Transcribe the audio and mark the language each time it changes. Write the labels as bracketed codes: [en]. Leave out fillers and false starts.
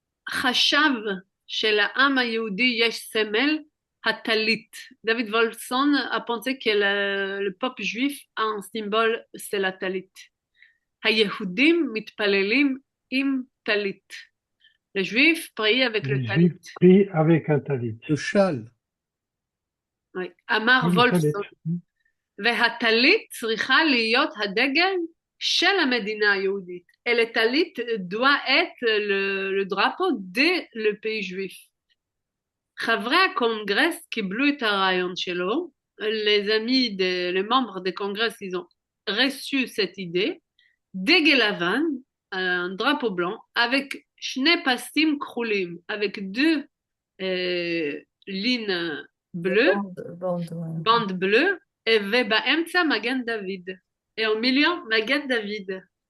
[he] חשב שלעם היהודי יש סמל, הטלית. [fr] David Wolfson a pensé que le peuple juif a un symbole, c'est la talit. [he] היהודים מתפללים עם טלית. [fr] Les juifs prient avec le Les talit. Juifs prient avec un talit. Le châle. Oui. אמר Oui, le talit. [he] וולפסון, והטלית צריכה להיות הדגל של המדינה היהודית. [fr] Et le talit doit être le drapeau de le pays juif. [he] חברי הקונגרס קיבלו את הרעיון שלו, [fr] les membres des congrès, ils ont reçu cette idée, [he] דגל לבן, [fr] un drapeau blanc, avec [he] שני פסים כחולים, [fr] avec deux lignes bleues, Ouais. bandes bleues, [he] ובאמצע מגן דוד. [fr] Et au milieu, מגן דוד.